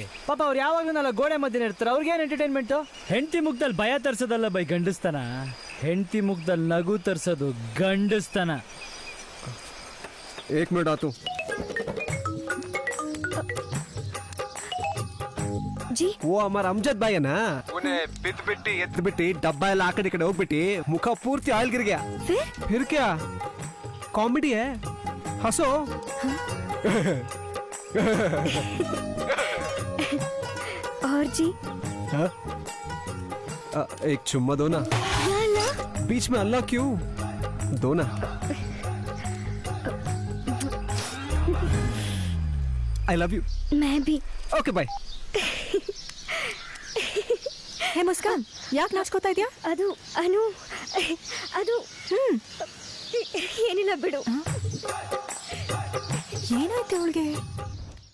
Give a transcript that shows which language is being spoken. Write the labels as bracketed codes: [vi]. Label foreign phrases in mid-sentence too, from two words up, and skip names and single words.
[kn] ಪಾಪ ಅವ್ರು ಯಾವಾಗಲೂ ನಾಳೆ ಗೋಡೆ ಮಧ್ಯೆ ಇರ್ತಾರೆ, ಅವ್ರಿಗೇನು ಎಂಟರ್ಟೈನ್ಮೆಂಟ್? ಹೆಂಡತಿ ಮುಖದಲ್ಲಿ ಭಯ ತರ್ಸೋದಲ್ಲ ಬೈ ಗಂಡಸ್ತನ, ಹೆಂಡತಿ ಮುಖದಲ್ಲಿ ನಗು ತರ್ಸೋದು ಗಂಡಸ್ತನ. ಏಕ್ ಮಿನಿಟ್ ಆತು. [hi] जी [kn] ಓ ಅಮರ್ ಅಮ್ಜದ್ ಬಾಯನಾ? ಉನೆ ಬಿದ್ದು ಬಿಟ್ಟು ಎದ್ದು ಬಿಟ್ಟು ಡಬ್ಬ ಎಲ್ಲ ಆ ಕಡೆ ಹೋಗ್ಬಿಟ್ಟು ಮುಖ ಪೂರ್ತಿ ಆಯಿಲ್ [hi] गिर गया. फिर क्या कॉमेडी है, हंसो. और जी? एक चुम्मा दो ना. बीच में अल्लाह क्यों? दो ना. [en] I love you. [hi] मैं भी. [en] okay bye. [kn] ಹೇ ಮುಸ್ಕಾನ್, ಯಾಕೆ ನಾಚ್ಕೋತಾ ಇದೆಯಾ? ಅದು ಏನಿಲ್ಲ ಬಿಡು. ಏನಾಯ್ತು ಅವಳಿಗೆ?